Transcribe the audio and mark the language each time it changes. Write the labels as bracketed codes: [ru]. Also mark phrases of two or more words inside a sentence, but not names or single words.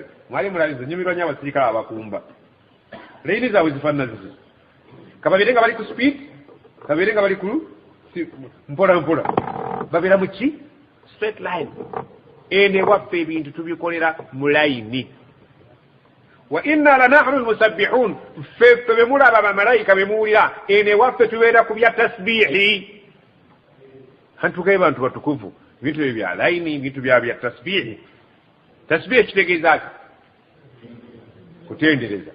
[lg] Mwali mulabiza nyumirwa nnyo abasirikale abakumba. Layini zaabwe zifaanana zizi. Kababeere nga bali ku speed, kababeere nga bali ku mpola mpola. [en] Babeera mu ki? Straight line. [lg] Ene waffe ebintu tubikolera mu layini. [ar] وإنا لنحن المسبحون, [lg] ffe be mulaba bamalayika be muwulira, ene waffe tubeera ku bya tasbiihi. Hantugaye bantu batukuvu, bintu ebyo bya layini, bintu bya tasbiihi. Tasbiihi kitegeeza ki? Kutendereza.